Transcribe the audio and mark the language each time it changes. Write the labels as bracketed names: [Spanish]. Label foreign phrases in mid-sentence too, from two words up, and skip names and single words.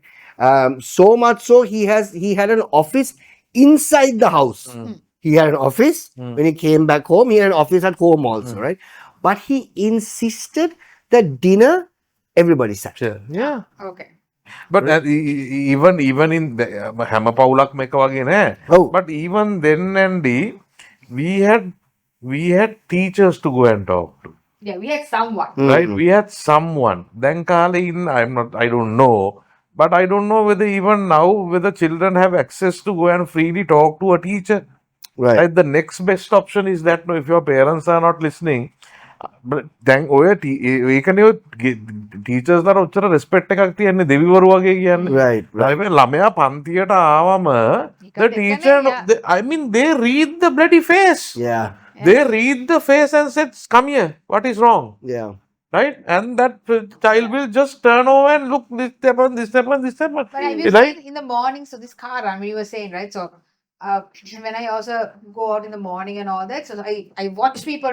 [English] So much so he had an office inside the house. He had an office when he came back home. He had an office at home also, right? But he insisted that dinner everybody sat. Sure. Yeah. Okay. But even in the [Sinhala] හැම පවුලක් මේක වගේ නෑ. [English] Oh. But even then, Andy, we had teachers to go and talk to. Yeah, we had someone. Right? We had someone. Then කාලේ I don't know. But I don't know whether even now whether children have access to go and freely talk to a teacher. Right. The next best option is that, no, if your parents are not listening, but then [Sinhala] ඒකනේ teachers ලාට ඔච්චර respect එකක් තියන්නේ දෙවිවරු වගේ කියන්නේ. [English] Right. [Sinhala] දැන් ළමයා පන්තියට ආවම [English] the teacher, I mean, they read the bloody face. Yeah. They read the face and said, come here, what is wrong? Yeah. Right? And that child will just turn over and look, this happened, this happened, this happened. But I was Right? saying in the morning, so this car run, we were saying, right? So when I also go out in the morning and all that, so I watch people.